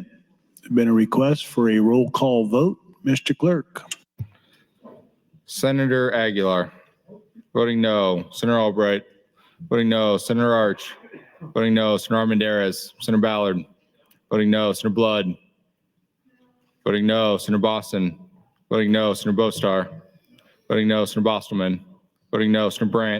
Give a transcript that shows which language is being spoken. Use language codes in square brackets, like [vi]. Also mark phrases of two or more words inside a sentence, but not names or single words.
[en] There's been a request for a roll call vote. Mr. Clerk. Senator Aguilar. Voting no. Senator Albright. Voting no. Senator Arch. Voting no. Senator Armendariz. Senator Ballard. Voting no. Senator Blood. Voting no. Senator Boston. Voting no. Senator Bostar. Voting no. Senator Bostelman. Voting no. Senator Brandt.